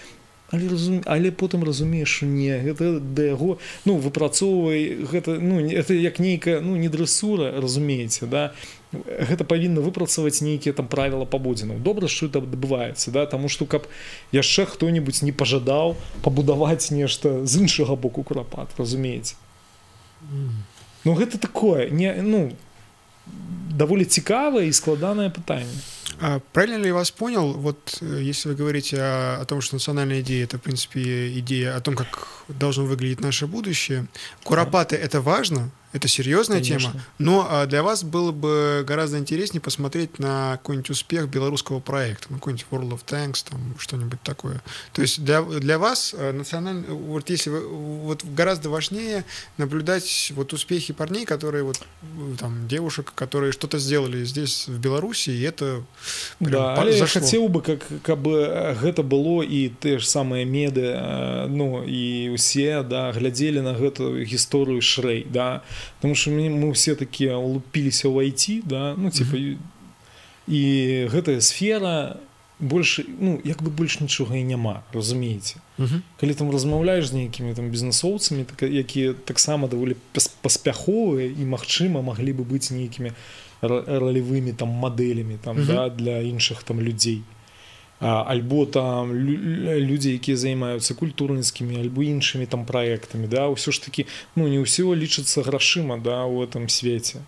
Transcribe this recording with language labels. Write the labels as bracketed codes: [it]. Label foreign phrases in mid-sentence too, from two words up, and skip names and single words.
[be] Але потым разумееш, што не, гэта да яго, ну, выпрацоўвай, гэта, ну, это як нейкая, ну, не дрэсура, разумееце, да, гэта павінна выпрацаваць нейкія там правіла паводзінаў. Добра, што это адбываецца, да, таму што каб яшчэ хто-небудзь не пажадаў пабудаваць нешта з іншага боку курапат, разумееце. Ну, гэта такое, не, ну, даволі цікавае і складанае пытанне. [ru] Правильно ли я вас понял, вот если вы говорите о том, что национальная идея — это, в принципе, идея о том, как должно выглядеть наше будущее, куропаты — это важно, это серьезная тема, но для вас было бы гораздо интереснее посмотреть на какой-нибудь успех белорусского проекта, на какой-нибудь World of Tanks, там что-нибудь такое. То есть для вас национальный, вот если вы, вот гораздо важнее наблюдать вот успехи парней, которые вот там девушек, которые что-то сделали здесь в Беларуси, и это [be] да, але я хацеў бы, каб гэта было і те ж самыя медыа, ну і ўсе, да, глядзелі на гэтую гісторыю шырэй, да. [ru] Потому что мы все такие улупились в IT, да, ну, типа, и [be] гэтая сфера больше, ну, як бы больше нічога і няма, разумееце. Калі там размаўляеш з нейкімі там бізнесоўцамі, якія таксама даволі паспяховыя і, магчыма, маглі бы быць нейкімі ролевымі там мадэлямі там, да, для іншых там людзей. Альбо там людзі, якія займаюцца культурніцкімі, альбо іншымі там праектамі, да, ўсё ж такі, ну, не ўсё лічыцца грашыма, да, у гэтым свеце.